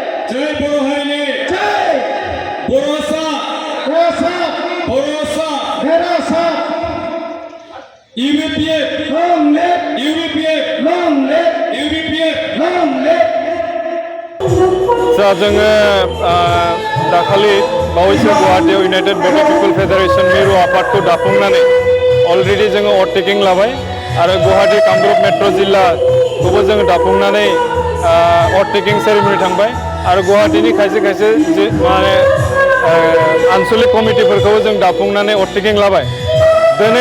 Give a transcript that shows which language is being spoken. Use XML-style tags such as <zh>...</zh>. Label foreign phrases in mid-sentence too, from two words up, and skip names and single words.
<brx>जय बर' हारिनि जय बर'सा</brx> <en>UBPF long live UBPF long live UBPF long live</en> <brx>जोङो दाखालि बावैसो गुवाहाटीयाव यूनाइटेड बर' पीपल फेडारेशन मिरु आफादखौ दाफुंनानै अलरेडी जोङो अटटेकिं लाबाय आरो गुवाहाटी कामरुप मेट्रो जिल्लाखौबो जोङो दाफुंनानै अटटेकिं सेरेमनी थांबाय आरो गुवाहाटीनि खायसे माने आनसलिक कमिटिफोरखौ जों दाफुंनानै अटटेकिं लाबाय दिनै</brx>